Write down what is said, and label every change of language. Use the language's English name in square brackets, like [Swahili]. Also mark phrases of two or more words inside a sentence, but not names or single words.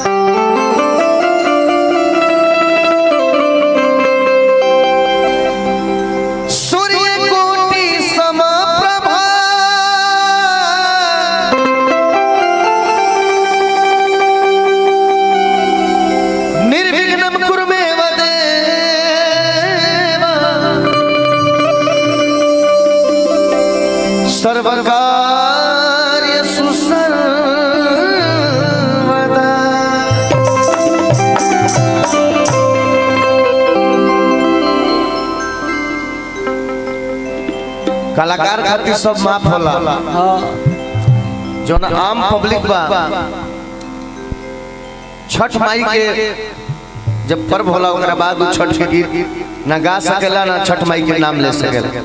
[Sanskrit] सूर्य कोटि समप्रभा निर्विघ्नं कुरु मे देव सर्वकार्येषु सर्वदा। [Bhojpuri] कलाकार खातिर सब माफ होला जो ना आम पब्लिक बा छठ माई के जब पर्व होला ओकरा बाद छठ के गीत ना गा सकेला ना छठ माई के नाम ले सकेला।